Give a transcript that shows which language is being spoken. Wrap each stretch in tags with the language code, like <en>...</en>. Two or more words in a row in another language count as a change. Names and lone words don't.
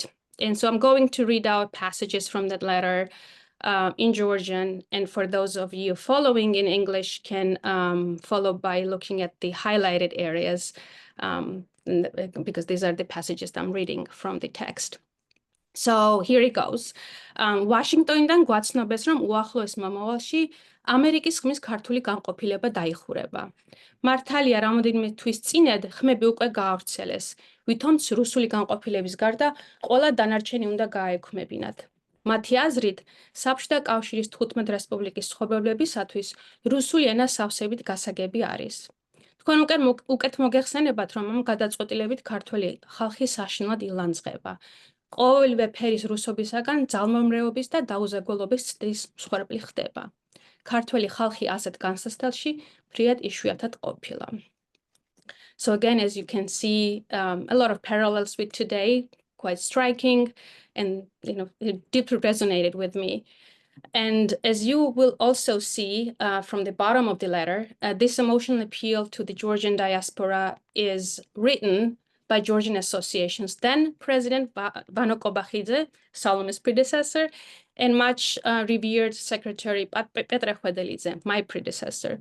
<en>And so I'm going to read out passages from that letter in Georgian. And for those of you following in English can follow by looking at the highlighted areas, because these are the passages I'm reading from the text. So here it goes.</en> <ka>Washington-დან გვაცნობეს, რომ უახლოეს მომავალში ამერიკის ხმის ქართული განყოფილება დაიხურება. მართალია, რამოდენიმე თვის წინად ხმები უკვე გაავრცელეს, ვითომც რუსული განყოფილების გარდა ყველა დანარჩენი უნდა გააექმებინათ. მათი აზრით, საბჭოთა კავშირის 15 რესპუბლიკის ცხოვრებლებისათვის რუსული ენა სავსებით გასაგები არის. თქვენ უკეთ მოგეხსენებათ, რომ ამ გადაწყვეტილებით ქართველი ხალხი საშინლად ილანძღება. ყოველივე ფერის რუსობისაგან ძალმომრეობის და დაუზაგველობის ცდის მსხვერპლი ხდება. ქართველი ხალხი ასეთ განსაცდელში ფრიად იშვიათად ყოფილა.</ka> <en>So again, as you can see, a lot of parallels with today, quite striking, and it deeply resonated with me. And as you will also see from the bottom of the letter, this emotional appeal to the Georgian diaspora is written by Georgian associations, then President Vano Kobakhidze, Salome's predecessor, and much revered Secretary Petra Khvedelidze, my predecessor.</en>